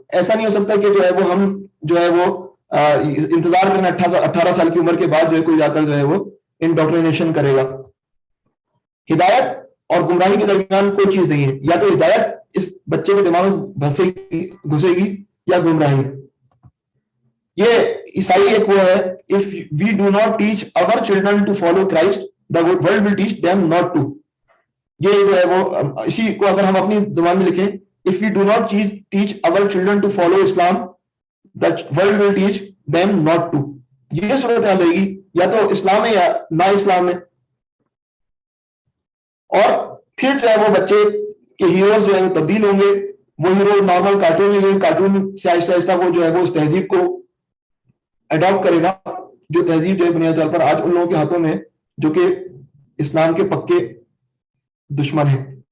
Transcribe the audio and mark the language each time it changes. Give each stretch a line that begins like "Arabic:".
Urdu: ایسا نہیں ہو سکتا کہ جو ہے وہ ہم جو ہے وہ انتظار کرنا 18 سال کی عمر کے بعد جو ہے کوئی جا کر جو ہے وہ انڈوکٹرینیشن کرے گا. ہدایت اور گمراہی کے درمیان کوئی چیز نہیں ہے, یا تو ہدایت اس بچے کے دماغ میں گھسے گی یا گمراہی. یہ عیسائی ایک وہ ہے,
English: if we do not teach our children to follow Christ, the world will teach them not to.
Urdu: یہ جو ہے وہ اسی کو اگر ہم اپنی زبان میں لکھیں,
English: if we do not teach our children to follow Islam, the world will teach them not to.
Urdu: یہ صورت حال رہے گی, یا تو اسلام ہے یا نہ اسلام ہے. اور پھر جو ہے وہ بچے کے ہیروز جو ہے وہ تبدیل ہوں گے. وہ ہیرو نارمل کارٹون سے آہستہ آہستہ وہ جو ہے وہ اس تہذیب کو اڈاپٹ کرے گا, جو تہذیب جو ہے بنیادی طور پر آج ان لوگوں کے ہاتھوں میں جو کہ اسلام کے پکے دشمن ہیں.